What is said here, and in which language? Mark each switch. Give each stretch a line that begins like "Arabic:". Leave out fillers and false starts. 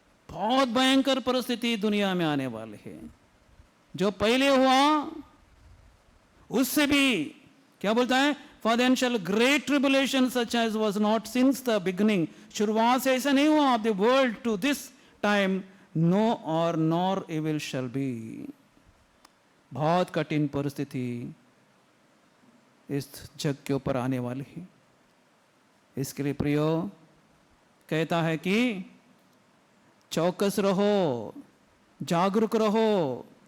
Hindi: बहुत भयंकर परिस्थिति दुनिया में आने वाले है। जो पहले हुआ उससे भी, क्या बोलता है?
English: For then shall great tribulation such as was not since the beginning।
Hindi: शुरुआत से ऐसा नहीं हुआ
English: of the world to this time, no or nor evil shall be।
Hindi: बहुत कठिन परिस्थिति इस जग के ऊपर आने वाली है। इसके लिए प्रियो कहता है कि चौकस रहो, जागरूक रहो।